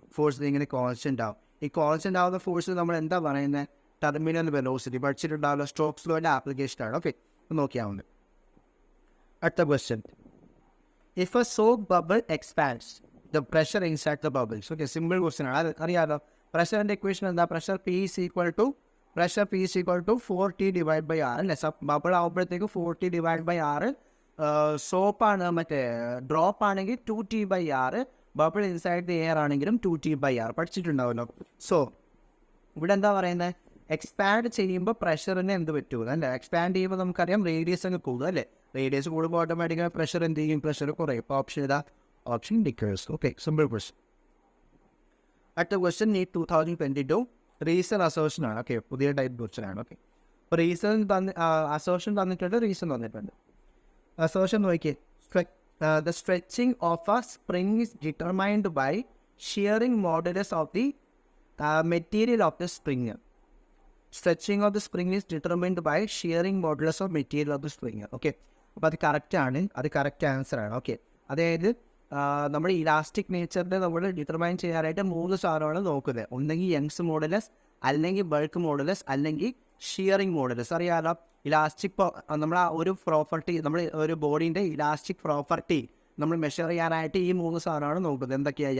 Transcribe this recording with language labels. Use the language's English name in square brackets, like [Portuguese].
[Malayalam] Force ഇങ്ങനെ constant ആവും. ഈ കോൺസ്റ്റന്റ് ആവുന്ന ഫോഴ്സ് നമ്മൾ എന്താ പറയുന്നത്? Terminal velocity. പഠിച്ചിട്ടുണ്ടാവില്ല, സ്റ്റോക്സ് ലോയുടെ ആപ്ലിക്കേഷനാണ്. ഓക്കെ, നോക്കിയാവുന്നത്. അടുത്ത question. [English] If a soap bubble expands the pressure inside the bubbles. [Malayalam] Okay, simple question ആണ്. അത് അറിയാലോ. പ്രഷറിൻ്റെ ഇക്വേഷൻ എന്താ? Pressure [English] P is equal to 4T divided by R [Malayalam] അല്ലേ? ബബിൾ ആകുമ്പോഴത്തേക്ക് 4T divided by R. സോപ്പാണ് മറ്റേ drop ആണെങ്കിൽ 2T/R. Bubble inside the air ആണെങ്കിലും 2T/R. പഠിച്ചിട്ടുണ്ടാവുമല്ലോ. So ഇവിടെ എന്താ പറയുന്നത്? എക്സ്പാൻഡ് ചെയ്യുമ്പോൾ പ്രഷറിന് എന്ത് പറ്റും അല്ലേ? എക്സ്പാൻഡ് ചെയ്യുമ്പോൾ നമുക്കറിയാം റേഡിയസ് അങ്ങ് കൂടും അല്ലേ? റേഡിയസ് കൂടുമ്പോൾ ഓട്ടോമാറ്റിക്കായി പ്രഷർ എന്ത് ചെയ്യും? പ്രഷർ കുറയും. ഇപ്പോൾ ഓപ്ഷൻ ഏതാ? ഓപ്ഷൻ ഡിക്കേഴ്സ്. Okay, simple question. അടുത്ത ക്വസ്റ്റ്യൻ നീറ്റ് 2022 റീസൺ അസോഷൻ ആണ്. ഓക്കെ, പുതിയ ടൈപ്പ് ക്വസ്റ്റ്യൻ ആണ്. ഓക്കെ, അപ്പോൾ അസോഷൻ തന്നിട്ടുണ്ട്, റീസൺ തന്നിട്ടുണ്ട്. അസോഷൻ നോക്കിയേ. [English] The stretching of a spring is determined by shearing modulus of the material of the spring. Stretching of the spring is determined by shearing modulus of material of the spring. [Malayalam] Okay, അപ്പോൾ അത് correct ആണ്. അത് correct answer ആണ്. Okay, അതായത് നമ്മുടെ elastic നേച്ചറിനെ നമ്മൾ determine ചെയ്യാനായിട്ട് 3 സാധനമാണ് നോക്കുന്നത്. ഒന്നെങ്കിൽ യങ്സ് മോഡുലസ്, അല്ലെങ്കിൽ ബൾക്ക് മോഡുലസ്, അല്ലെങ്കിൽ ഷിയറിംഗ് മോഡുലസ്. അറിയാലോ, ഇലാസ്റ്റിക് നമ്മൾ ആ ഒരു പ്രോപ്പർട്ടി, നമ്മൾ ഒരു ബോഡീൻ്റെ ഇലാസ്റ്റിക് പ്രോപ്പർട്ടി നമ്മൾ മെഷർ ചെയ്യാനായിട്ട് ഈ 3 സാധനമാണ് നോക്കുന്നത്. എന്തൊക്കെയാണ്?